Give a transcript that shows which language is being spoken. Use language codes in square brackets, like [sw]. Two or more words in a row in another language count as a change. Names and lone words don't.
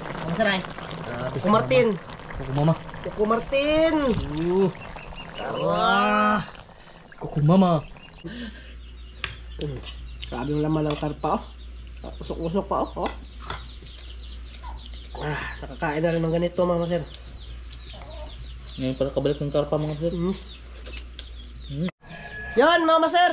[tl] Masaray. Kuko Martin. Kuko Mama. Kuko Martin. Wah. Kuko Mama. Grabe yung laman ng karpa oh. Usok-usok pa oh. Nakakain na rin ng ganito mga sir. Ngayon pala kabalik ng karpa mga sir. Yan mga sir.